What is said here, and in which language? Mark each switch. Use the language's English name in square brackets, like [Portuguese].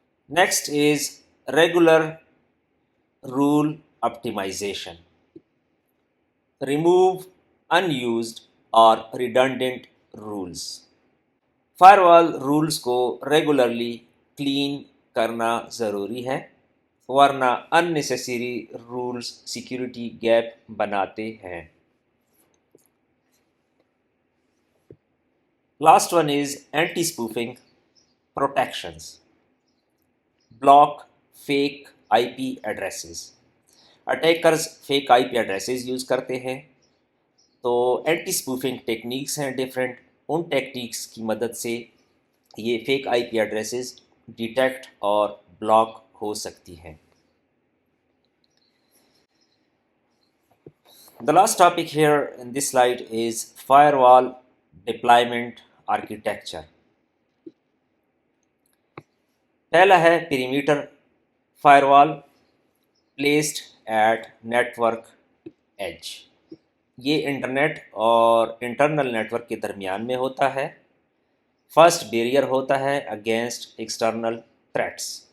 [English] Next is regular rule optimization, remove unused اور redundant rules. [Urdu] Fire وال rules کو regularly clean کرنا ضروری ہے ورنہ unnecessary رولز سیکیورٹی گیپ بناتے ہیں. [English] Last one is anti-spoofing protections. Block fake IP addresses. Attackers fake IP addresses use [Urdu] کرتے ہیں تو اینٹی اسپوفنگ ٹیکنیکس ہیں ڈفرینٹ. ان ٹیکنیکس کی مدد سے یہ فیک آئی پی ایڈریسز ڈیٹیکٹ اور بلاک ہو سکتی ہیں. [English] The last topic here in this slide is firewall deployment architecture. [Urdu] پہلا ہے [English] Perimeter firewall placed at network edge. [Urdu] یہ انٹرنیٹ اور انٹرنل نیٹورک کے درمیان میں ہوتا ہے. فرسٹ بیریئر ہوتا ہے اگینسٹ ایکسٹرنل تھریٹس.